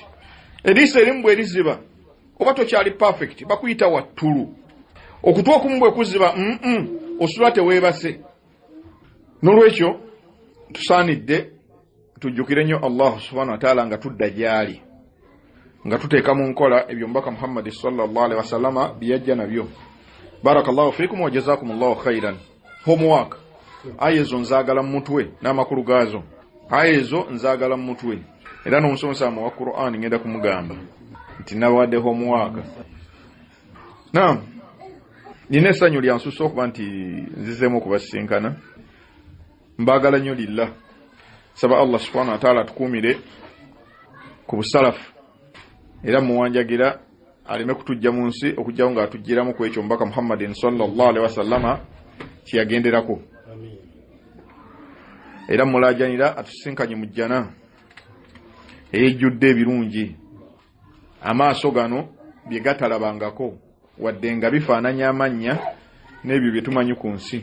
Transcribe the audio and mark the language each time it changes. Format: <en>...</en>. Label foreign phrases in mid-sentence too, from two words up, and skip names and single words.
<lg>Eriiso erimu bwe liziba, oba tokyali perfect, bakuyita wattulu. Okutu okumu bwe kuziba, osula teweebase. N'olwekyo tusaanidde tujjukire nnyo</lg> <ar>الله سبحانه وتعالى</ar> <lg>nga tudda gy'ali, nga tuteeka mu nkola ebyo mbaka Muhammad</lg> <ar>صلى الله عليه وسلم</ar> <lg>byajja nabyo.</lg> <ar>بارك الله فيكم وجزاكم الله خيرا.</ar> <lg>Homework. Ayezo nzaagala mu mutwe n'amakulu gaazo. Ayezo nzaagala mu mutwe. Era n'omusomesa wa Qur'an ngenda kumugamba nti nawadde homework. Naam. Nina essanyu lyansusa okuba nti nzizeemu okubasinkana. Mbaagala nnyo lillah. Saba</lg> <ar>الله سبحانه وتعالى</ar> <lg>tukuumire ku busalafu. Era muwanjagira aleme kutujja mu nsi okujjawo nga atujjiramu ku ekyo mbaka Muhammadin</lg> <ar>صلى الله عليه وسلم</ar> <lg>kyeyagenderako. Era mulajanira atusinkanye mu jjana ejjudde ebirungi. amaaso gano bye gatalabangako wadde nga bifaananya amannya n'ebyo bye tumanyi ku nsi.</lg>